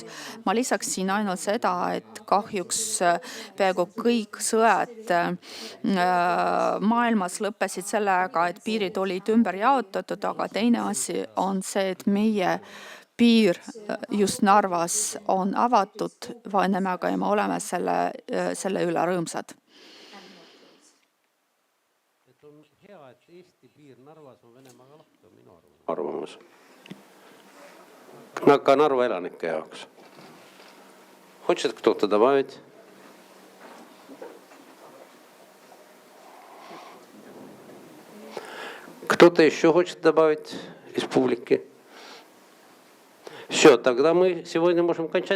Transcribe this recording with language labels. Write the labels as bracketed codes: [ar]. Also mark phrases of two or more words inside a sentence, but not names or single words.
[et] Ma lisaksin ainult seda, et kahjuks peaaegu kõik sõjad maailmas lõppesid sellega, et piirid olid ümber jaotatud, aga teine asi on see, et meie piir just Narvas on avatud Venemaaga ja me oleme selle üle rõõmsad. On hea, et Eesti piir Narvas on Venemaaga lahti, on minu arvamus. Ka Narva elanike jaoks. [ru] Хочет кто-то добавить? Кто-то еще хочет добавить из публики? Все, тогда мы сегодня можем кончать.